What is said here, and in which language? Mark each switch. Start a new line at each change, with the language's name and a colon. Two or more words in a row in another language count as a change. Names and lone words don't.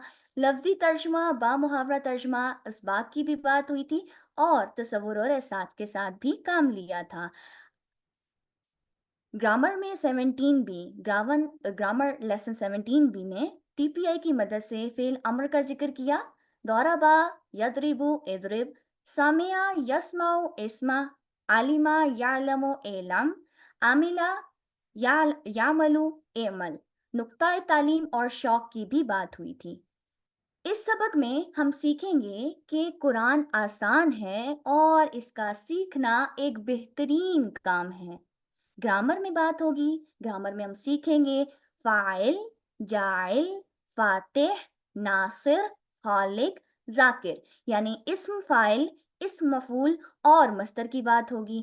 Urdu: لفظی ترجمہ، بامحاورہ ترجمہ، اسباق کی بھی بات ہوئی تھی اور تصور اور احساس کے ساتھ بھی کام لیا تھا. گرامر میں 17B
English: grammar lesson
Urdu: 17B میں TPI کی مدد سے فعل امر کا ذکر کیا.
Arabic: ضرب يضرب اضرب، سمع يسمع اسمع، علم يعلم اعلم، عمل يعمل اعمل.
Urdu: نکتہ تعلیم اور شوق کی بھی بات ہوئی تھی. اس سبق میں ہم سیکھیں گے کہ قرآن آسان ہے اور اس کا سیکھنا ایک بہترین کام ہے. گرامر میں بات ہوگی. گرامر میں ہم سیکھیں گے فاعل، جاعل، فاتح، ناصر، خالق، ذاکر، یعنی اسم فاعل، اسم مفعول اور مصدر کی بات ہوگی.